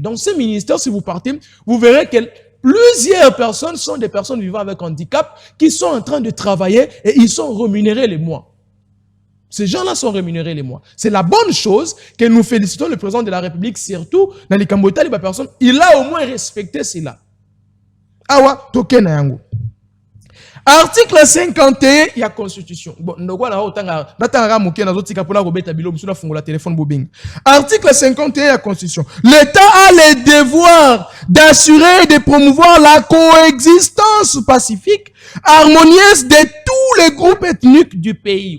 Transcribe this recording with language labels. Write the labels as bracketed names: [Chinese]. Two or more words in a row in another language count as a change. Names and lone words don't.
[French] Dans ce ministère, si vous partez, vous verrez que plusieurs personnes sont des personnes vivant avec handicap qui sont en train de travailler et ils sont rémunérés les mois. Ces gens-là sont rémunérés les mois. C'est la bonne chose que nous félicitons le président de la République, surtout dans les Cambodgiens, les personnes. Il a au moins respecté cela. [Lingala] Awa, toke na yango. [French] Article 51, il y a Constitution. Bon, Article 51, il y a Constitution. L'État a le devoir d'assurer et de promouvoir la coexistence pacifique, harmonieuse de tous les groupes ethniques du pays.